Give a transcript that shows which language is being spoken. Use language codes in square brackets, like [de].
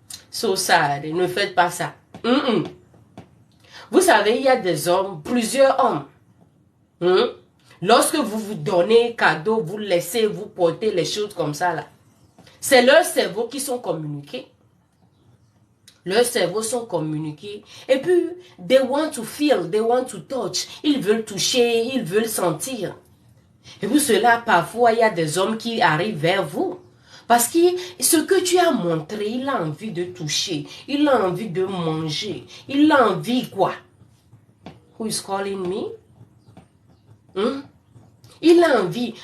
[en] So sad. [fr] Ne faites pas ça. Vous savez, il y a des hommes, plusieurs hommes. Lorsque vous vous donnez cadeau, vous laissez, vous porter les choses comme ça là. C'est leurs cerveaux qui sont communiqués. Leurs cerveaux sont communiqués. Et puis, [en] they want to feel, they want to touch. [fr] Ils veulent toucher, ils veulent sentir. Et pour cela, parfois, il y a des hommes qui arrivent vers vous Parce que ce que tu as montré, il a envie de toucher, il a envie de manger, il a envie quoi? [en] Who is calling me? [fr] Il a envie.